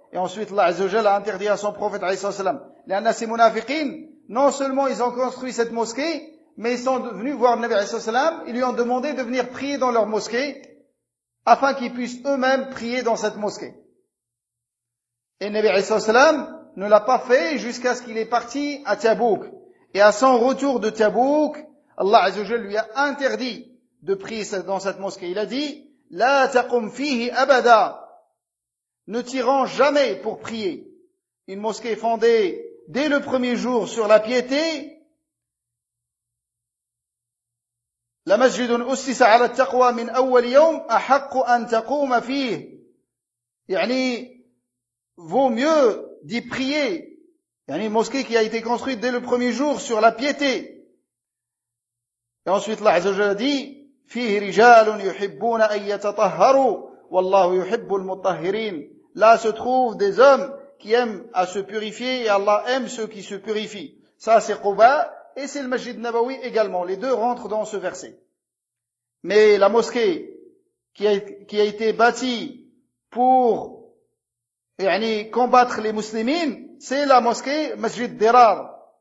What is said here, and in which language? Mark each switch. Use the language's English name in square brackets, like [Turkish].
[French] Et ensuite, Allah Azza wa Jalla a interdit à son prophète, alayhi sallam. Les annasi munafiqin, non seulement ils ont construit cette mosquée, mais ils sont venus voir le Nabi, alayhi sallam, ils lui ont demandé de venir prier dans leur mosquée, afin qu'ils puissent eux-mêmes prier dans cette mosquée. Et le Nabi, alayhi sallam, ne l'a pas fait jusqu'à ce qu'il est parti à Tabouk. Et à son retour de Tabouk, Allah Azza wa Jalla lui a interdit de prier dans cette mosquée. Il a dit, [Arabic] لا تقم فيه أبدا. [French] Ne t'y rends jamais pour prier. Une mosquée fondée dès le premier jour sur la piété. [Arabic] La masjid أسس على التقوى من أول يوم أحق أن تقوم فيه. [French] يعني vaut mieux d'y prier. يعني une mosquée qui a été construite dès le premier jour sur la piété. Et ensuite, Allah Azza wa Jalla dit, [Arabic] فيه رجال يحبون أن يتطهروا والله يحب المطهرين. [French] Là se trouvent des hommes qui aiment à se purifier et Allah aime ceux qui se purifient. Ça, c'est Quba et c'est le Masjid Nabawi également. Les deux rentrent dans ce verset. Mais la mosquée qui a été bâtie pour يعني combattre les musulmans, c'est la mosquée Masjid Dirar.